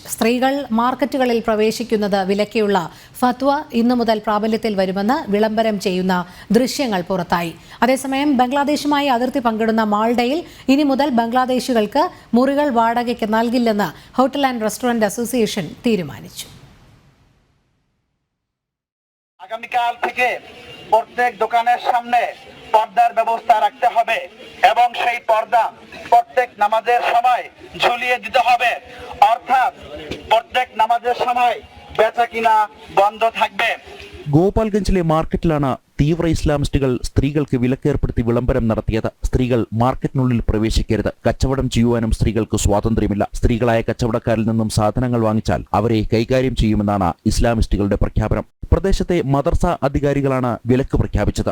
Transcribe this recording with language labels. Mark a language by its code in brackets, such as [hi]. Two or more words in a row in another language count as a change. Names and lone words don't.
[ml] സ്ത്രീകൾ മാർക്കറ്റുകളിൽ പ്രവേശിക്കുന്നത് വിലക്കിയുള്ള ഫത്വ ഇന്നു മുതൽ പ്രാബല്യത്തിൽ വരുമെന്ന് വിളംബരം ചെയ്യുന്ന ദൃശ്യങ്ങൾ പുറത്തായി. അതേസമയം ബംഗ്ലാദേശുമായി അതിർത്തി പങ്കിടുന്ന മാൾഡയിൽ ഇനി മുതൽ ബംഗ്ലാദേശികൾക്ക് മുറികൾ വാടകയ്ക്ക് നൽകില്ലെന്ന് [en] hotel and restaurant association [ml] തീരുമാനിച്ചു. [bn] আগামীকাল থেকে প্রত্যেক দোকানের সামনে পর্দার ব্যবস্থা রাখতে হবে এবং সেই পর্দা প্রত্যেক নামাজের সময় ঝুলিয়ে দিতে হবে। অর্থাৎ প্রত্যেক নামাজের সময় বেচা কিনা বন্ধ থাকবে। [ml] ഗോപാൽഗഞ്ചിലെ മാർക്കറ്റിലാണ് തീവ്ര ഇസ്ലാമിസ്റ്റുകൾ സ്ത്രീകൾക്ക് വിലക്കേർപ്പെടുത്തി വിളംബരം നടത്തിയത്. സ്ത്രീകൾ മാർക്കറ്റിനുള്ളിൽ പ്രവേശിക്കരുത്. കച്ചവടം ചെയ്യുവാനും സ്ത്രീകൾക്ക് സ്വാതന്ത്ര്യമില്ല. സ്ത്രീകളായ കച്ചവടക്കാരിൽ നിന്നും സാധനങ്ങൾ വാങ്ങിച്ചാൽ അവരെ കൈകാര്യം ചെയ്യുമെന്നാണ് ഇസ്ലാമിസ്റ്റുകളുടെ പ്രഖ്യാപനം. പ്രദേശത്തെ മദർസ അധികാരികളാണ് വിലക്ക് പ്രഖ്യാപിച്ചത്.